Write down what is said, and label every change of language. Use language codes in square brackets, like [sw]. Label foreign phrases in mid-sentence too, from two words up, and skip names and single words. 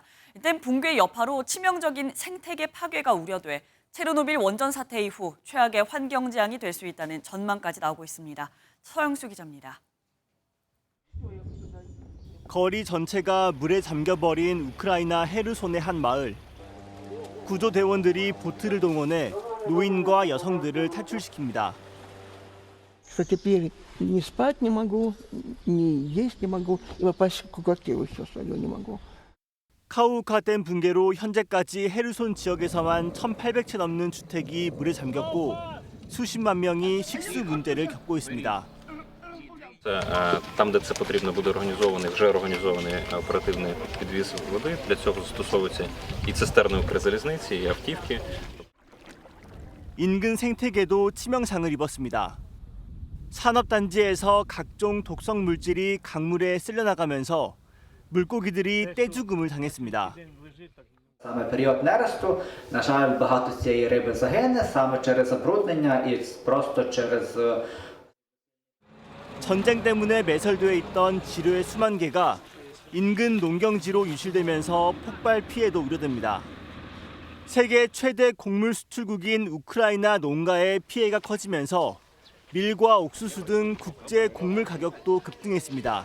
[ko] 댐 붕괴 여파로 치명적인 생태계 파괴가 우려돼 체르노빌 원전 사태 이후 최악의 환경 재앙이 될 수 있다는 전망까지 나오고 있습니다. 서영수 기자입니다. 거리 전체가 물에 잠겨버린 우크라이나 헤르손의 한 마을. 구조대원들이 보트를 동원해 노인과 여성들을 탈출시킵니다. [ru] Что теперь ни спать не могу, ни есть не могу, и попасть в квартиру еще свою не могу. [ko] 카우카 댐 붕괴로 현재까지 헤르손 지역에서만 1,800채 넘는 주택이 물에 잠겼고 수십만 명이 식수 문제를 겪고 있습니다. [uk] Там, де це потрібно, буде організований, вже організований оперативний підвіз води. Для цього застосовуються і цистерни Укрзалізниці, і автівки. [ko] 인근 생태계도 치명상을 입었습니다. 산업단지에서 각종 독성 물질이 강물에 쓸려나가면서 물고기들이 떼죽음을 당했습니다. [uk] Саме період нересту, на жаль, багато з цієї риби загине саме через забруднення і просто через [ko] 전쟁 때문에 매설되어 있던 지류의 수만 개가 인근 농경지로 유실되면서 폭발 피해도 우려됩니다. 세계 최대 곡물 수출국인 우크라이나 농가의 피해가 커지면서 밀과 옥수수 등 국제 곡물 가격도 급등했습니다.